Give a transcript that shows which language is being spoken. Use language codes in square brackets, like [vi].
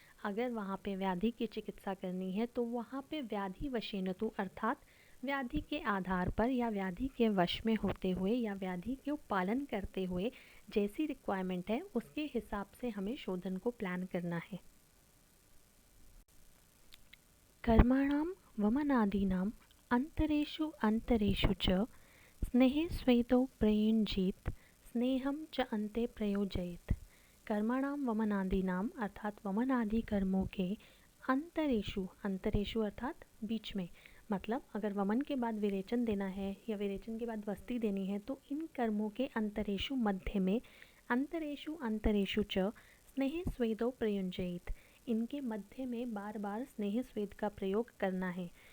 [hi] अगर वहाँ पे व्याधि की चिकित्सा करनी है तो वहाँ पे व्याधि वशेनतु अर्थात व्याधि के आधार पर या व्याधि के वश में होते हुए या व्याधि के पालन करते हुए जैसी रिक्वायरमेंट है उसके हिसाब से हमें शोधन को प्लान करना है। [sa] कर्मणां वमनादीनाम् अंतरेषु अंतरेषु च स्नेहे स्वेदो प्रयुञ्जीत स्नेहम च अन्ते प्रयोजयेत्। [hi] कर्मणाम वमनादीनाम अर्थात वमनादि कर्मों के अंतरेषु, अंतरेषु अर्थात बीच में, मतलब अगर वमन के बाद विरेचन देना है या विरेचन के बाद वस्ती देनी है तो इन कर्मों के अंतरेषु मध्य में, [sa] अंतरेषु अंतरेषु च स्नेह स्वेदो प्रयुंजयेत्, [hi] इनके मध्य में बार बार स्नेह स्वेद का प्रयोग करना है।